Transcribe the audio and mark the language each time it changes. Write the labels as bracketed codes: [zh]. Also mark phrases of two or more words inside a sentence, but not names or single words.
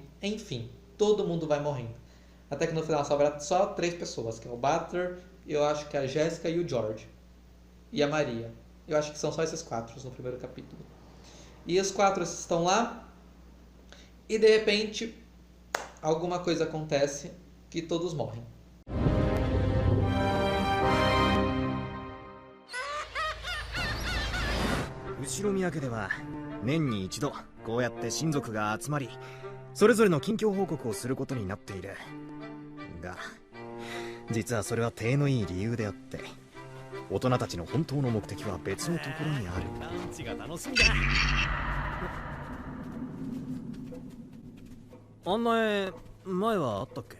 [pt] Enfim, todo mundo vai morrendo. Até que no final sobra só 3 pessoas, que é o Butler, eu acho que é a Jéssica e o George. E a Maria. Eu acho que são só esses 4 no primeiro capítulo. E os 4 estão lá, e de repente, alguma coisa acontece que todos morrem. [ja] 後宮家では年に一度こうやって親族が集まりそれぞれの近況報告をすることになっているが実はそれは体のいい理由であって大人たちの本当の目的は別のところにあるランチが楽しみだあんな絵前はあったっけ